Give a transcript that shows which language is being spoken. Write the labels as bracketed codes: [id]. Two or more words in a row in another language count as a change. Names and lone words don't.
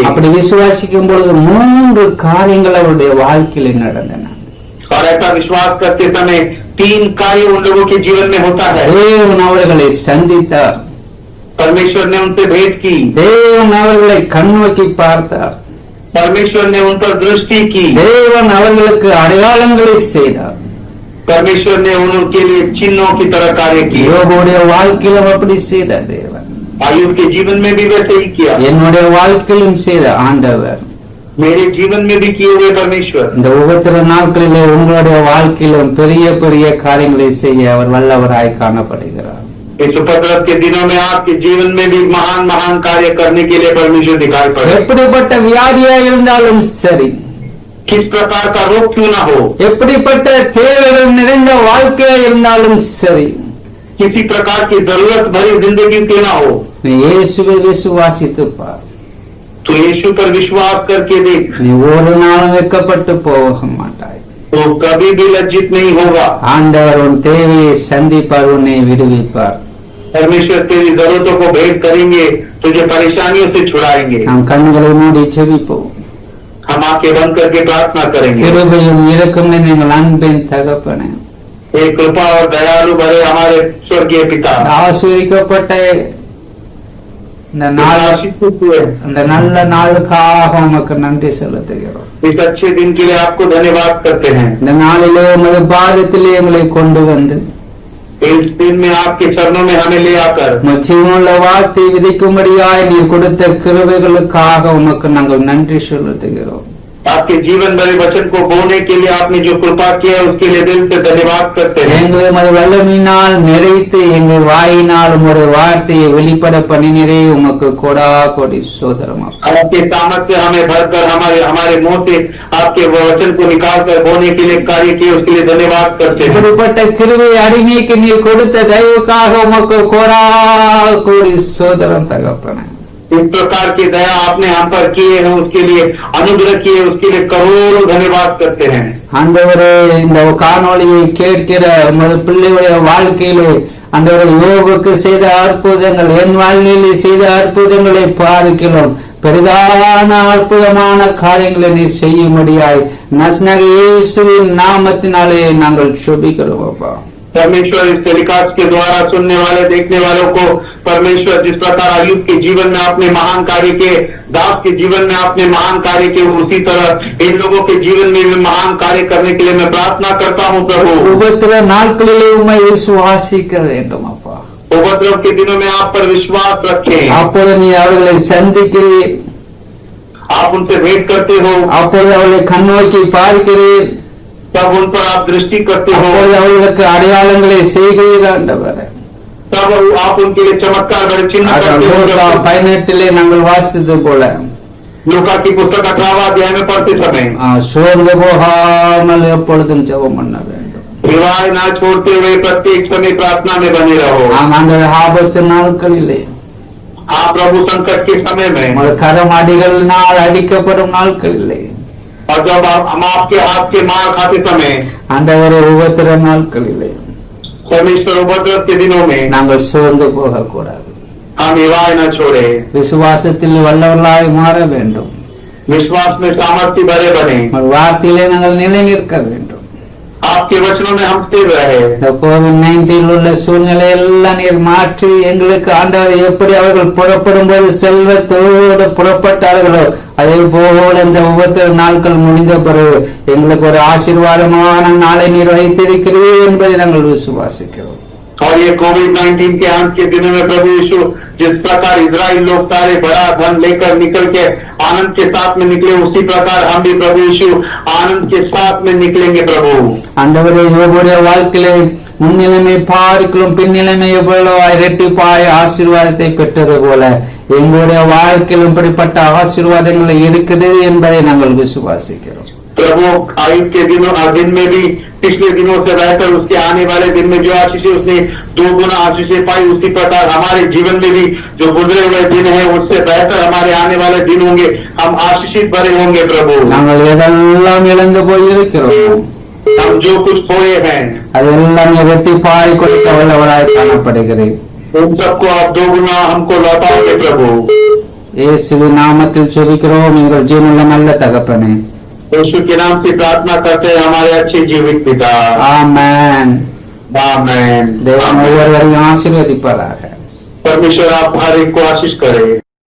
[ta] அப்படி விசுவாசிக்கும் பொழுது 3 காரியங்கள் அவருடைய வாழ்க்கையில் நடந்தன. [hi] और ऐसा विश्वास करते समय 3 कार्य उन लोगों के जीवन में होता है। [ta] தேவன் அவர்களை சந்தித்தார், [hi] परमेश्वर ने उनसे भेंट की, [ta] தேவன் அவர்களை கண்ணோக்கி பார்த்தார், [hi] परमेश्वर ने उन पर दृष्टि की, [ta] தேவன் அவர்களுக்கு அடையாளங்களை செய்தார். [hi] परमेश्वर ने उनके लिए चिन्हों की तरह कार्य किए। [ta] யோபுடைய வாழ்க்கையிலும் அப்படி செய்த தேவன் [hi] आयुब के जीवन में भी वैसे ही किया, [ta] என்னுடைய வாழ்க்கையிலும் செய்த ஆண்டவர் [hi] मेरे जीवन में भी किए हुए परमेश्वर [ta] இந்த உபத்திர நாட்களிலே உங்களுடைய வாழ்க்கையிலும் பெரிய பெரிய காரியங்களை செய்ய அவர் வல்லவராய் காணப்படுகிறார். [hi] इस उपद्रव के दिनों में आपके जीवन में भी महान महान कार्य करने के लिए परमेश्वर दिखाई पड़े। [ta] எப்படிப்பட்ட வியாதியா இருந்தாலும் சரி, [hi] किस प्रकार का रोग क्यों ना हो, [ta] எப்படிப்பட்ட தேவைகள் நிறைந்த வாழ்க்கையா இருந்தாலும் சரி, [hi] किसी प्रकार की जरूरत भरी जिंदगी क्यों ना हो, [ta] நீ இயேசுவை விசுவாசித்து பார். [hi] तो यीशु पर विश्वास करके देख, [ta] நீ ஒரு நாளும் வெட்கப்பட்டு போக மாட்டாய். [hi] तो कभी भी लज्जित नहीं होगा। [ta] ஆண்டவர் உன் தேவையை சந்திப்பார், உன்னை விடுவிப்பார். [hi] परमेश्वर तेरी जरूरतों को भेंट करेंगे, तुझे परेशानियों से छुड़ाएंगे। [ta] நாம் கண்களை மூடி செபிப்போம். [hi] हम आंखें बंद करके प्रार्थना करेंगे। [ta] கிருபையும் இரக்கம் நீங்கள் அன்பின் தகப்பனே, [hi] हे कृपा और दयालु भरे हमारे स्वर्गीय पिता, [ta] ஆசீர்வதிக்கப்பட்ட இந்த நாள், [hi] आशीषित हुए [ta] இந்த நல்ல நாளுக்காக உமக்கு நன்றி செலுத்துகிறோம். [hi] इस अच्छे दिन के लिए आपको धन्यवाद करते हैं। [ta] இந்த நாளிலே உமது பாதத்திலே எங்களை கொண்டு வந்து [hi] इस दिन में आपके चरणों में हमें ले आकर [ta] ஜீவனுள்ள வார்த்தை விதைக்கும்படியாய் நீர் கொடுத்த கிருபைகளுக்காக உமக்கு நாங்கள் நன்றி செலுத்துகிறோம். [hi] आपके जीवन भरे वचन को बोने के लिए आपने जो कृपा किया है उसके लिए दिल से धन्यवाद करते हैं। [ta] எங்களை உமது வல்லமையினால் நிறைத்து எங்கள் வாயினால் உம்முடைய வார்த்தையை வெளிப்பட பண்ணினரே உமக்கு கோடா கோடி சோதரம் அப்பா. [hi] आपके सामर्थ्य हमें भरकर हमारे मुंह से आपके वचन को निकाल कर बोने के लिए कार्य किए उसके लिए धन्यवाद करते हैं। [ta] இப்படிப்பட்ட கிருபை அடிமைக்கு நீர் கொடுத்த தயவுக்காக உமக்கு கோடா கோடி சோதரம் தகப்பனே. [hi] इस प्रकार की दया आपने हम पर किए हैं उसके लिए अनुग्रह किए उसके लिए करोड़ों धन्यवाद करते हैं। [ta] ஆண்டவரே இந்த காணொளியை கேட்கிற உமது பிள்ளைகளுடைய வாழ்க்கையிலே ஆண்டவரே யோபுக்கு செய்த அற்புதங்கள் என் வாழ்க்கையிலே செய்த அற்புதங்களை பார்க்கிறோம். பெரிதான அற்புதமான காரியங்களை நீ செய்யும்படியாய் நசரேய இயேசுவின் நாமத்தினாலே நாங்கள் ஜெபிக்கிறோம் அப்பா. [hi] परमेश्वर इस टेलीकास्ट के द्वारा सुनने वाले देखने वालों को परमेश्वर जिस प्रकार अय्यूब के जीवन में आपने महान कार्य के, दास के जीवन में आपने महान कार्य के, उसी तरह इन लोगों के जीवन में भी महान कार्य करने के लिए मैं प्रार्थना करता हूँ प्रभु। [ta] உபத்திர நாட்களிலே உம்மை விசுவாசிக்க வேண்டும் அப்பா. [hi] उपद्रव के दिनों में आप पर विश्वास रखें। [ta] அப்பொழுது நீ அவர்களை சந்திக்கிறீர், [hi] आप उनसे भेंट करते हो, [ta] அப்பொழுது அவர்களை கண்ணோக்கி பார்க்கிறீர், [hi] तब उन पर आप दृष्टि करते हो, [ta] அப்பொழுது அவர்களுக்கு அடையாளங்களை செய்கிறீர் ஆண்டவரே. [hi] तब आप उनके लिए चमत्कार भरे चिन्ह करते हो। [ta] லூக்கா 18 நாங்கள் வாசித்தது போல [hi] लूका की पुस्तक 18वां अध्याय में पढ़ते समय [ta] சோர்ந்து போகாமல் எப்பொழுதும் ஜெபம் பண்ண வேண்டும். [hi] विवाह न छोड़ते हुए प्रत्येक समय प्रार्थना में बने रहो। [ta] ஆம் ஆண்டவரே, ஆபத்து நாட்களிலே [hi] आप प्रभु संकट के समय में [ta] உங்கள் கரம் அடிகளினால் அடிக்கப்படும் நாட்களிலே [hi] और जब हम आपके हाथ के मार खाते समय [ta] ஆண்டவரே உபத்திர நாட்களிலே [hi] परमेश्वर उपद्रव के दिनों में [ta] நாங்கள் சோர்ந்து போகக்கூடாது. [hi] हम विवाह न छोड़े, [ta] விசுவாசத்தில் வல்லவர்களாய் மாற வேண்டும். [hi] विश्वास में सामर्थ्य भरे बने, [ta] உங்கள் வார்த்தையிலே நாங்கள் நிலை நிற்க வேண்டும். [hi] आपके वचनों में हम स्थिर रहे। [ta] இந்த கோவிட்-19 உள்ள சூழ்நிலை எல்லாம் நீர் மாற்றி எங்களுக்கு ஆண்டவர் எப்படி அவர்கள் புறப்படும் போது செல்வத்தோடு புறப்பட்டார்களோ அதே போல இந்த உபத்திர நாட்கள் முடிந்த பிறகு எங்களுக்கு ஒரு ஆசீர்வாதமான நாளை நீர் வைத்திருக்கிறீர் என்பதை நாங்கள் விசுவாசிக்கிறோம். [hi] और ये कोविड-19 के अंत के दिनों में प्रभु यीशु जिस प्रकार इजराइल लोग सारे बड़ा धन लेकर निकल के आनंद के साथ में निकले, उसी प्रकार हम भी प्रभु यीशु आनंद के साथ में निकलेंगे प्रभु। [ta] ஆண்டவரே, யோபுடைய வாழ்க்கையிலே முன்னிலைமை பார்க்கிறோம், பின்னிலைமை எவ்வளவு இரட்டிப்பாய் ஆசீர்வாதத்தை பெற்றது போல எங்களுடைய வாழ்க்கையிலும் இப்படிப்பட்ட ஆசீர்வாதங்கள் இருக்குது என்பதை நாங்கள் விசுவாசிக்கிறோம். [hi] प्रभु आयु के दिन में भी पिछले दिनों से रहकर उसके आने वाले दिन में जो आशीषें उसने 2 गुना आशीषें पाई, उसी प्रकार हमारे जीवन में भी जो गुजरे हुए दिन है उससे बेहतर हमारे आने वाले दिन होंगे। हम आशीषित भरे होंगे प्रभु। [ta] நாங்கள் எதெல்லாம் இழந்து போயிருக்கிறோம் [hi] हम जो कुछ खोए हैं [ta] அதெல்லாம் இரட்டிப்பாய் கொடுக்க வல்லவராய் காணப்படுகிறேன். [hi] उन सबको आप 2 गुना हमको लौटाओगे प्रभु। [ta] இயேசுவின் நாமத்தில் ஜெபிக்கிறோம் எங்கள் ஜீவனுள்ள நல்ல தகப்பனே. [hi] यीशु के नाम से प्रार्थना करते हैं हमारे अच्छे जीवित पिता। [ta] ஆமென். [hi] आमेन। [ta] தேவன் ஒவ்வொருவரையும் ஆசீர்வதிப்பாராக. [hi] परमेश्वर आप हर एक को आशीष करे।